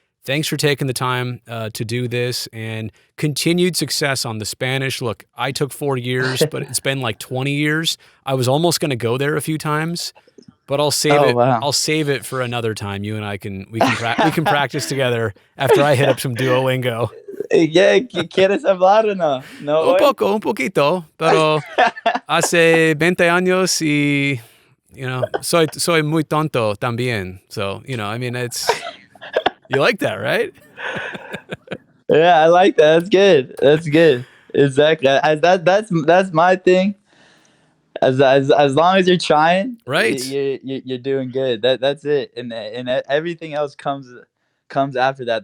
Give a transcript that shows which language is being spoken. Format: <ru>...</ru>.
<en>Thanks for taking the time to do this, and continued success on the Spanish. Look, I took 4 years, but it's been like 20 years. I was almost going to go there a few times, but I'll save Oh it. wow. I'll save it for another time. You and I can we can practice together after I hit up some Duolingo.</en> <es>Yeah, ¿quieres hablar o no? No Un hoy? poco, un poquito, pero hace 20 años y soy muy tonto también.</es> <en>So, I mean, it's you like that, right? Yeah, I like that. That's good. That's good. Exactly. That's my thing. As long as you're trying, Right. you're doing good. That's it, and everything else comes after that.</en>